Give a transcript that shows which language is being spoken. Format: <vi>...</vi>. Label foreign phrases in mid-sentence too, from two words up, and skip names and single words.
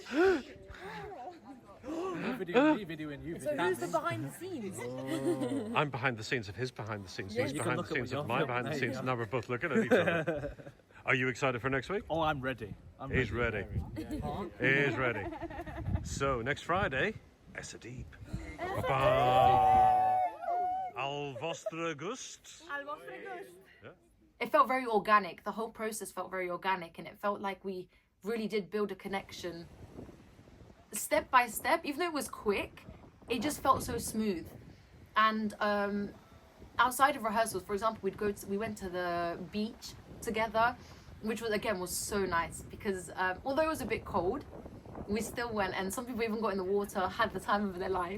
<en>Me videoing you. So who's the behind the scenes? I'm behind the scenes of his behind the scenes. Yeah, He's you can behind the look at scenes what of you're my behind the filming. scenes. Now we're both looking at each other. Are you excited for next week? Oh, I'm ready. He's ready. He's ready. So next Friday, ESADIB. Ba-ba.</en> <ca>Al vostre gust. Al vostre gust.</ca> <en>It felt very organic. The whole process felt very organic, and it felt like we really did build a connection step by step. Even though it was quick, it just felt so smooth. And outside of rehearsals, for example, we went to the beach together, which was so nice, because although it was a bit cold, we still went, and some people even got in the water, had the time of their life.</en>